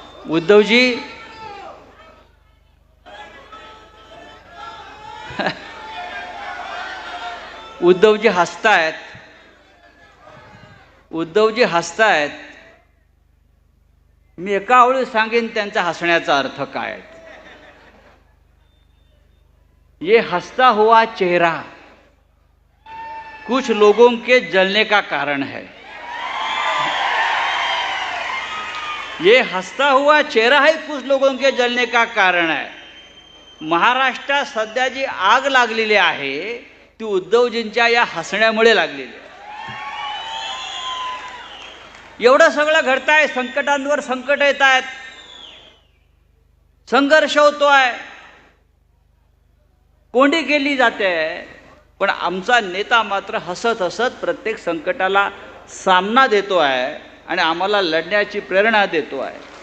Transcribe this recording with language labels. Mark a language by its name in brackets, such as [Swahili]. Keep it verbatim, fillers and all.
[Marathi] उद्धवजी उद्धवजी हसतायत उद्धवजी हसतायत मी एका ओळी सांगेन त्यांचा हसण्याचा अर्थ काय. [Hindi] ये हसता हुआ चेहरा कुछ लोगों के जलने का कारण है. ये हसता हुआ चेहरा ही कुछ लोगों के जलने का कारण है. [Marathi] महाराष्ट्रात सध्या जी आग लागलेली आहे ती उद्धवजींच्या या हसण्यामुळे लागलेली आहे. एवढं सगळं घडताय, संकटांवर संकट येत आहेत, संघर्ष होतोय, कोंडी केली जाते, पण आमचा नेता मात्र हसत हसत प्रत्येक संकटाला सामना देतो आहे आणि आम्हाला लढण्याची प्रेरणा देतो आहे.